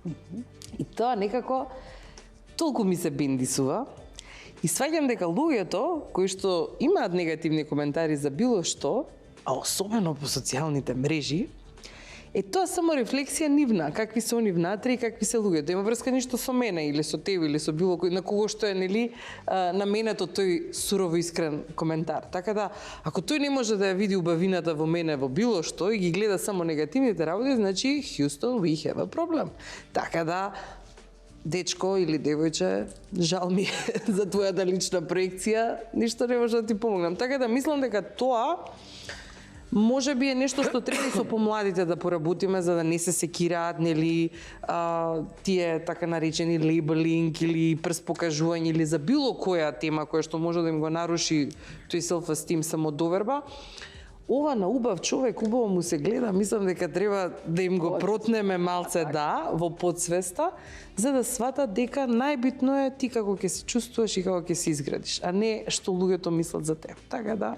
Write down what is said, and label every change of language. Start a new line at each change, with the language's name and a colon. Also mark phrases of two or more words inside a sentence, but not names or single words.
Macedonian: И тоа некако толку ми се бендисува и сваѓам дека луѓето кои што имаат негативни коментари за било што, а особено по социјалните мрежи, тоа само рефлексија нивна, какви се они внатре и какви се луѓето. Има врска ништо со мене или со тебе или со било кој на кого што е нели наменето тој сурово искрен коментар. Така да, ако тој не може да ја види убавината во мене во било што и ги гледа само негативните работи, значи Houston,
English: we have a problem.
Macedonian: Така да, дечко или девојче, жал ми е за твојата лична проекција, ништо не може да ти помогнам. Така да мислам дека тоа може би е нешто што треба и со помладите да поработиме за да не се секираат, нели, тие така наречени лейбелинг или прспокажување или за било која тема која што може да им го наруши тој self-esteem, самодоверба. Ова на убав човек, убаво му се гледа, мислам дека треба да им го протнеме малце во подсвеста, за да сватат дека најбитно е ти како ќе се чувствуваш и како ќе се изградиш, а не што луѓето мислат за теб. Така да,